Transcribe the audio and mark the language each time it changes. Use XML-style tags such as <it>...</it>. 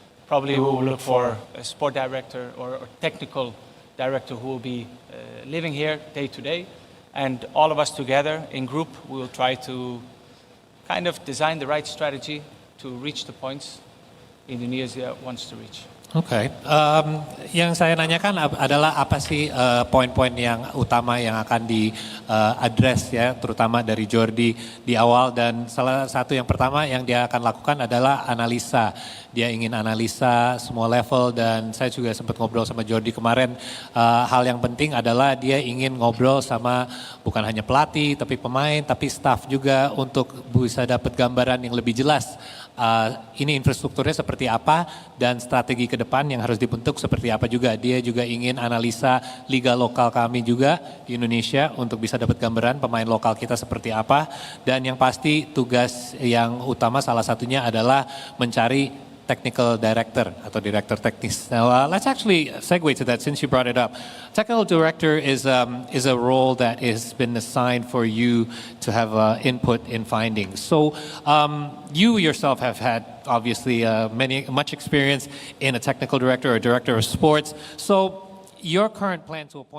<en>Probably we will look for a sport director or technical director who will be living here day to day. And all of us together in group, we will try to kind of design the right strategy to reach the points Indonesia wants to reach.</en> <id>Oke, yang saya nanyakan adalah apa sih poin-poin yang utama yang akan di-address ya, terutama dari Jordi di awal, dan salah satu yang pertama yang dia akan lakukan adalah analisa. Dia ingin analisa semua level, dan saya juga sempat ngobrol sama Jordi kemarin, hal yang penting adalah dia ingin ngobrol sama bukan hanya pelatih, tapi pemain, tapi staff juga untuk bisa dapat gambaran yang lebih jelas. Ini infrastrukturnya seperti apa dan strategi ke depan yang harus dibentuk seperti apa juga. Dia juga ingin analisa liga lokal kami juga di Indonesia untuk bisa dapat gambaran pemain lokal kita seperti apa. Dan yang pasti tugas yang utama salah satunya adalah mencari technical director atau director teknis.</id> <en>Now let's actually segue to that since you brought it up. Technical director is a role that has been assigned for you to have input in findings. So you yourself have had obviously much experience in a technical director or director of sports. So your current plan to appoint</en>